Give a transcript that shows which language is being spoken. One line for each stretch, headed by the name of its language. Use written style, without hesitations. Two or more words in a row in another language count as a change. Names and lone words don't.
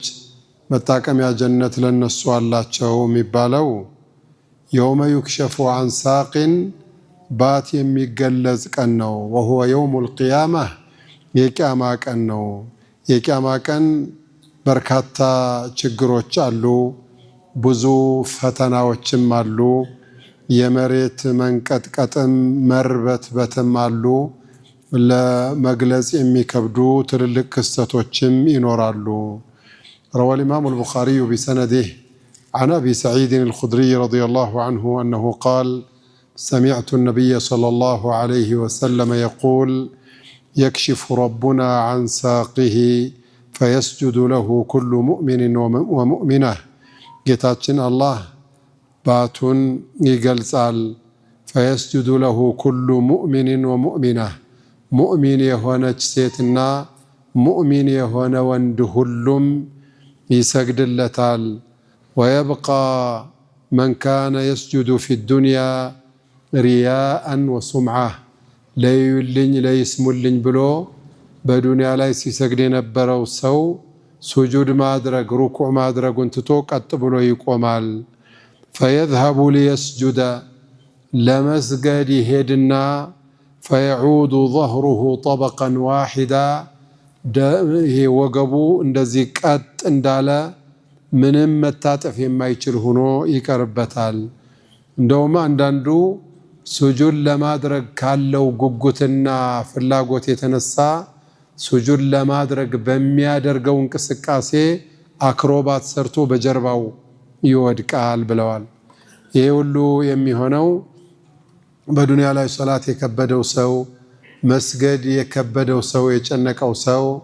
Amharic: መጣቀሚያ ጀነት ለነሱ አላቸው የሚባለው
Arabic: يوم يكشف عن ساق
Amharic: ባት የሚገለጽ ቀን ነው።
Arabic: وهو يوم القيامة
Amharic: የቂያማ ቀን ነው። የቂያማ ቀን በርካታ ችግሮች አሉ፣ ብዙ ፈተናዎችም አሉ፣ የመሬት መንቀጥቀጥም መርበትበትም አሉ፣ ለመግለጽ የሚከብዱ ትልልቅ ክስተቶችም ይኖራሉ።
Arabic: روى الإمام البخاري بسنده عن أبي سعيد الخدري رضي الله عنه أنه قال: سمعت النبي صلى الله عليه وسلم يقول: يكشف ربنا عن ساقه فيسجد له كل مؤمن ومؤمنة.
Amharic: ጌታችን አላህ ባቱን ይገልጻል።
Arabic: فيسجد له كل مؤمن ومؤمنة
Amharic: ሙእሚን የሆነች ሴትና ሙእሚን የሆነ ወንድ ሁሉም ይሰግድለታል።
Arabic: ويبقى من كان يسجد في الدنيا رياء وسمعة
Amharic: ለዩልኝ ለይስሙልኝ ብሎ በዱንያ ላይ ሲሰግድ የነበረው ሰው ሱጁድ ማድረግ ሩኩዕ ማድረጉን ትቶ ቀጥ ብሎ ይቆማል።
Arabic: فيذهب ليسجد
Amharic: ለመስገድ ይሄድና
Arabic: فيعود ظهره طبقا واحدا
Amharic: ይሄ ወገቡ እንደዚህ ቀጥ እንዳለ ምንም መታጠፍ የማይችል ሆኖ ይቀርበታል። እንደውም አንዳንዱ ሱጁድ ለማድረግ ካለው ጉጉትና ፍላጎት የተነሳ ሱጁድ ለማድረግ በሚያደርገው እንቅስቃሴ አክሮባት ሰርቶ በጀርባው ይወድቃል ብለዋል። ይሄ ሁሉ የሚሆነው በዱንያ ላይ ሶላት የከበደው ሰው፣ መስገድ የከበደው ሰው፣ የጨነቀው ሰው